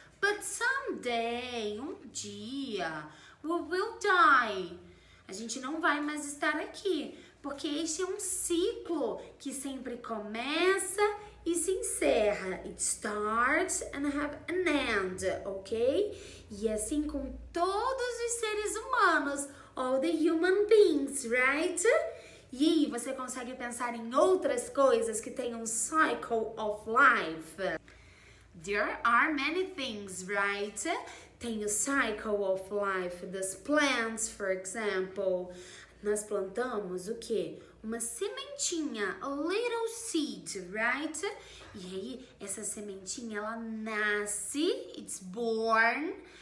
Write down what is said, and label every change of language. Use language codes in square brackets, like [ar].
[en] But someday, dia, we will die. [pt] A gente não vai mais estar aqui, porque este é um ciclo que sempre começa e se encerra. [en] It starts and have an end, ok? [pt] E assim com todos os seres humanos, [en] all the human beings, [pt] right? E aí você consegue pensar em outras coisas que têm um [en] cycle of life? There are many things, right? [pt] Tem o [en] cycle of life das plants, for example. [pt] Nós plantamos o quê? Uma sementinha, [en] a little seed, [pt] right? E aí, essa sementinha, ela nasce, [en] it's born,